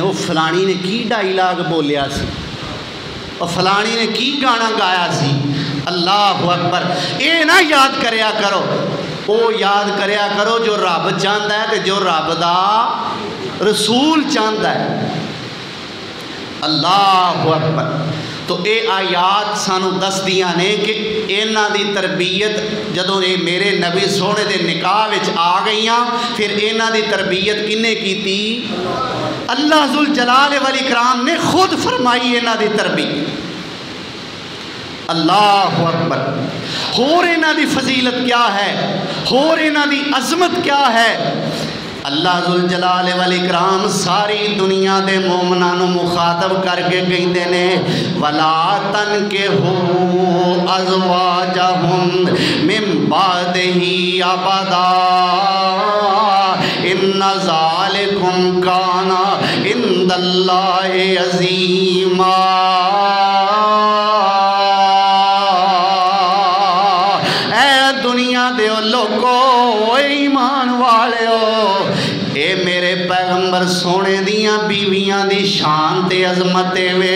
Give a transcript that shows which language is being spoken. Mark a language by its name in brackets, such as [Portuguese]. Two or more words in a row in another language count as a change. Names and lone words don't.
[Punjabi] وہ فلانی نے کی ڈائیلاگ بولیا سی، اور فلانی نے کی گانا گایا سی. [Arabic] الله أكبر. [Punjabi] یہ نا یاد کریا کرو، وہ یاد کریا کرو جو رب چاہتا ہے، تو جو رب دا رسول چاہتا ہے. [Arabic] الله أكبر. [Punjabi] تو یہ آیات سانوں دسدیاں نے کہ انہاں دی تربیت جدوں یہ میرے نبی سونے دے نکاح وچ آ گئیاں، پھر انہاں دی تربیت کنے کیتی? [Arabic] الله ذو الجلال والإكرام [Punjabi] نے خود فرمائی انہاں دی تربیت. [Arabic] الله أكبر. [Punjabi] ہور انہاں دی فضیلت کیا ہے، ہور انہاں دی عظمت کیا ہے? [Arabic] الله ذو الجلال والإكرام [Punjabi] ساری دنیا دے مومناں نوں مخاطب کر کے کہندے نے, [Arabic] ولا تنكحوا أزواجهم من بعده أبدا إن ذلكم كان عند الله عظيما. [Punjabi] دنیا دے لوگو، ایمان والے ہو، اے میرے پیغمبر سونے دیاں بیویاں دی شان تے عظمت وے.